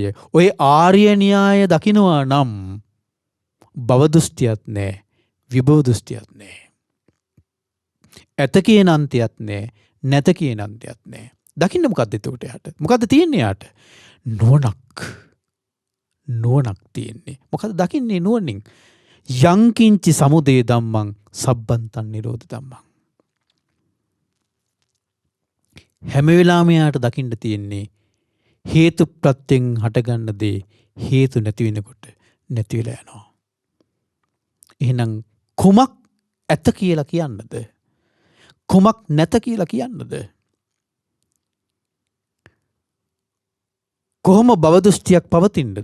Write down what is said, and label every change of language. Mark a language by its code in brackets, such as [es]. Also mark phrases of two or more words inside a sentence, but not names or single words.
[si] ඔය ආර්ය න්‍යාය දකිනවා නම් භව දෘෂ්ටියක් නැහැ, විභව දෘෂ්ටියක් නැහැ. ඇත කියන අන්තයක් නැහැ, නැත කියන අන්තයක් නැහැ. දකින්න මොකද්ද එතකොට යාට? මොකද්ද තියෙන්නේ යාට? නුවණක් තියෙන්නේ. මොකද්ද දකින්නේ නුවණින්? [pi] යංකින්චි සමුදය ධම්මං සබ්බන්තං නිරෝධ ධම්මං. [si] හැම වෙලාවෙම යාට දකින්න තියෙන්නේ හේතු ප්‍රත්‍යයෙන් හටගන්න දේ හේතු නැති වෙනකොට නැති වෙලා යනවා. එහෙනම් කුමක් ඇත කියලා කියන්නද? කුමක් නැත කියලා කියන්නද? කොහොම භව දෘෂ්ටියක් පවතින්නද?